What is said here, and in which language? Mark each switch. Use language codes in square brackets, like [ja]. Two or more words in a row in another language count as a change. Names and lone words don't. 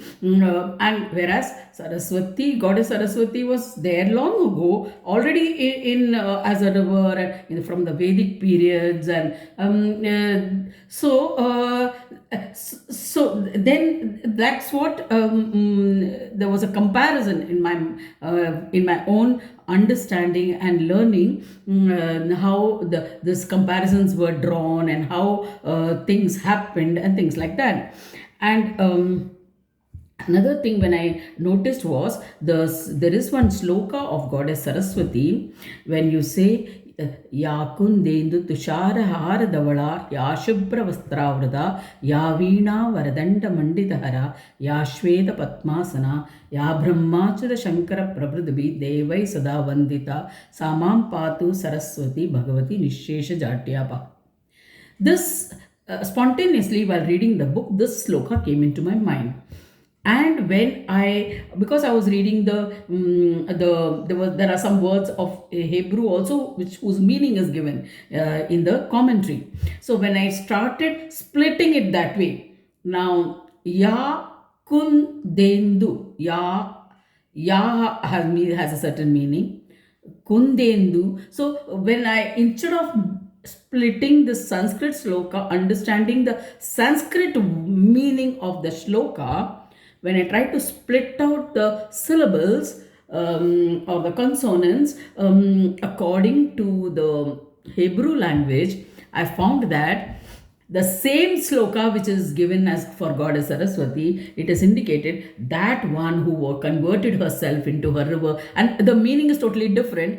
[en] And whereas goddess Saraswati was there long ago, already in as a river, from the Vedic periods, and so then that's what there was a comparison in my own understanding and learning, how these comparisons were drawn, and how things happened and things like that. And another thing when I noticed was there is one sloka of goddess Saraswati, when you say [sa] या कुन्देन्दु तुषार हारधवला, या शुभ्र वस्त्रावृता, या वीणा वरदण्ड मण्डितहरा, या श्वेत पद्मासना, या ब्रह्मचर शंकर प्रभ्रदभि देवै सदा वन्दिता, समम् पातु सरस्वती भगवती निशेष जत्यप. [en] This spontaneously, while reading the book, this sloka came into my mind. And because I was reading there are some words of Hebrew also, whose meaning is given in the commentary. So when I started splitting it that way, now [sa] या कुन् देन्दु, [en] ya has a certain meaning, kundendu. So when instead of splitting the Sanskrit sloka, understanding the Sanskrit meaning of the sloka, when I tried to split out the syllables or the consonants according to the Hebrew language, I found that the same sloka which is given as for goddess Saraswati, it is indicated that one who converted herself into her river, and the meaning is totally different.